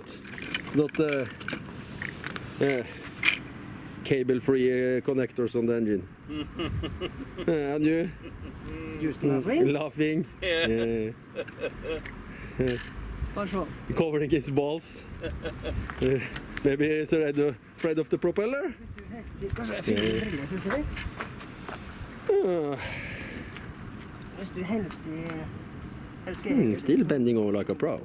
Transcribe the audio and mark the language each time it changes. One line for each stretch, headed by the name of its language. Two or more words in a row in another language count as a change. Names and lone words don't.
English: It's not cable-free connectors on the engine. And you? Just laughing. Laughing. Yeah. Covering his balls. Maybe he's afraid of the propeller.
Norwegian: Kanskje jeg fikk en brille, synes jeg. Hvis du helt
English: Still bending over like a pro.